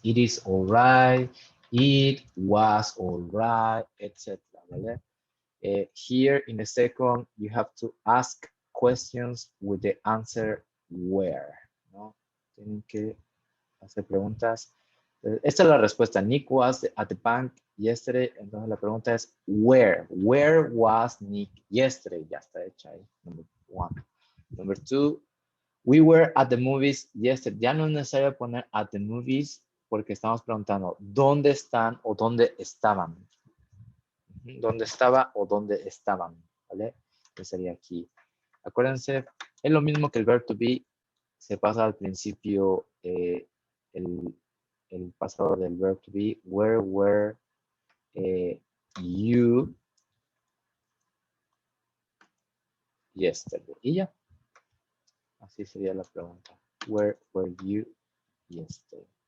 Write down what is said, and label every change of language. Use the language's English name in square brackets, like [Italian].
[English] It is alright, it was alright, etc. [Spanish] ¿Vale? [English] Here in the second, you have to ask questions with the answer where, [Spanish] ¿no? Tienen que hacer preguntas. Esta es la respuesta. [English] Nick was at the bank yesterday. [Spanish] Entonces la pregunta es where. [English] Where was Nick yesterday? [Spanish] Ya está hecha ahí. [English] Number one. Number two, we were at the movies yesterday. [Spanish] Ya no es necesario poner [English] at the movies [Spanish] porque estamos preguntando dónde están o dónde estaban. ¿Dónde estaba o dónde estaban? ¿Vale? Que sería aquí. Acuérdense, es lo mismo que el verb to be. Se pasa al principio el pasado del verb to be. [English] Where were you yesterday? [Spanish] Y ya. Así sería la pregunta. [English] Where were you yesterday?